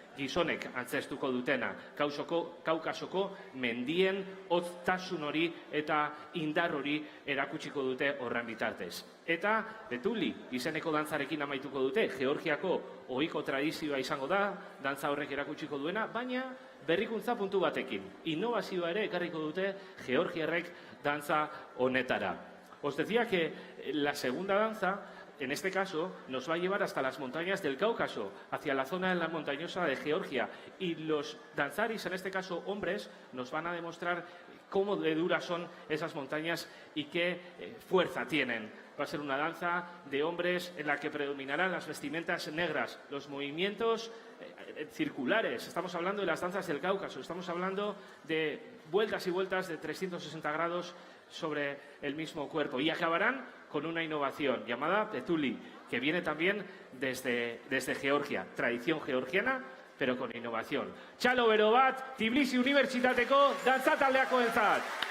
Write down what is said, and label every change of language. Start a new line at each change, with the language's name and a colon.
Basque: Gizonek antzestuko dutena, Kaukasoko mendien hoztasun hori eta indar hori erakutsiko dute horren bitartez. Eta Betuli izeneko dantzarekin amaituko dute, Georgiako ohiko tradizioa izango da, dantza horrek erakutsiko duena, baina berrikuntza puntu batekin. Innovazioa ere ekarriko dute georgiarrek dantza honetara.
Spanish: Os decía que la segunda danza, en este caso, nos va a llevar hasta las montañas del Cáucaso, hacia la zona montañosa de Georgia. Y los danzaris, en este caso hombres, nos van a demostrar cómo de duras son esas montañas y qué fuerza tienen. Va a ser una danza de hombres en la que predominarán las vestimentas negras, los movimientos circulares. Estamos hablando de las danzas del Cáucaso, estamos hablando de vueltas y vueltas de 360 grados sobre el mismo cuerpo. Y acabarán con una innovación llamada Betuli, que viene también desde Georgia, tradición georgiana, pero con innovación.
Basque: Txalo bero bat, Tbilisi Unibertsitateko dantza taldeakoentzat.